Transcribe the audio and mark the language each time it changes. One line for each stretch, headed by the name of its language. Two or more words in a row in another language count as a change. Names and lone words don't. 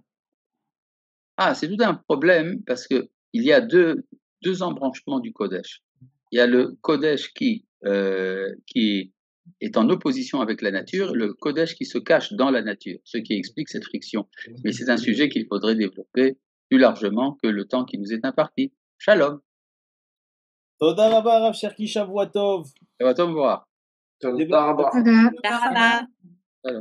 French: C'est tout un problème parce qu'il y a deux embranchements du Kodesh. Il y a le Kodesh qui est en opposition avec la nature, le Kodesh qui se cache dans la nature, ce qui explique cette friction. Mais c'est un sujet qu'il faudrait développer plus largement que le temps qui nous est imparti.
Hebrew: Shalom. תודה רבה, Rav Cherki, שבוע טוב. שבת טוב. תודה רבה. תודה רבה.